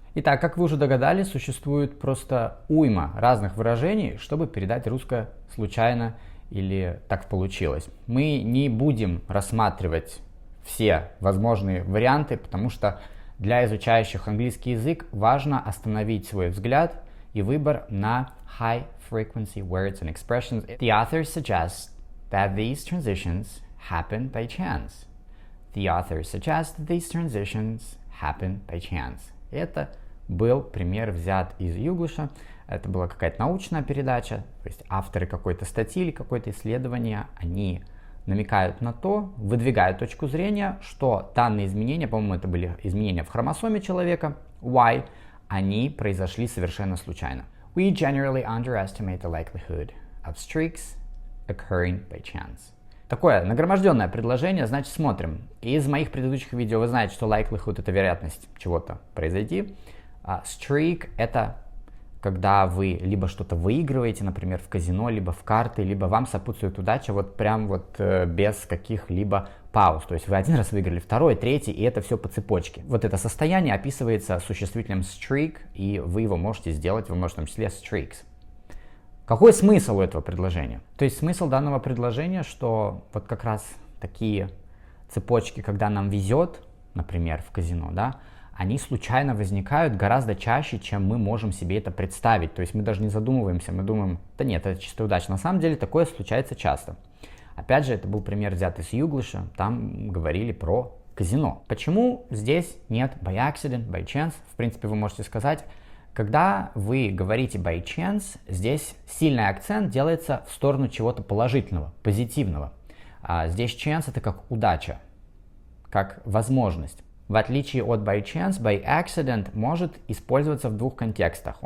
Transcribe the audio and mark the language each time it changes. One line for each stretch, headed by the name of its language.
Russian: Итак, как вы уже догадались, существует просто уйма разных выражений, чтобы передать русское случайно или так получилось. Мы не будем рассматривать все возможные варианты, потому что для изучающих английский язык важно остановить свой взгляд и выбор на
English: high frequency words and expressions. The author suggests that these transitions happen by chance. The author suggests that these transitions happen by chance.
Russian: Это был пример взят из Юглиша. Это была какая-то научная передача, то есть авторы какой-то статьи или какое-то исследование, они намекают на то, выдвигают точку зрения, что данные изменения, по-моему, это были изменения в хромосоме человека, Y, они произошли совершенно случайно.
English: We generally underestimate the likelihood of streaks occurring by chance.
Russian: Такое нагроможденное предложение, значит, смотрим. Из моих предыдущих видео вы знаете, что likelihood — это вероятность чего-то произойти. Streak — это когда вы либо что-то выигрываете, например, в казино, либо в карты, либо вам сопутствует удача вот прям вот без каких-либо пауз. То есть вы один раз выиграли, второй, третий, и это все по цепочке. Вот это состояние описывается существительным streak, и вы его можете сделать, вы можете в том числе streaks. Какой смысл у этого предложения? То есть смысл данного предложения, что вот как раз такие цепочки, когда нам везет, например, в казино, да, они случайно возникают гораздо чаще, чем мы можем себе это представить. То есть мы даже не задумываемся, мы думаем, да нет, это чисто удача. На самом деле такое случается часто. Опять же, это был пример взят из Юглиша, там говорили про казино. Почему здесь нет
English: by accident, by chance?
Russian: В принципе, вы можете сказать, когда вы говорите
English: by chance,
Russian: здесь сильный акцент делается в сторону чего-то положительного, позитивного. Здесь chance — это как удача, как возможность. В отличие от
English: by chance, by accident
Russian: может использоваться в двух контекстах.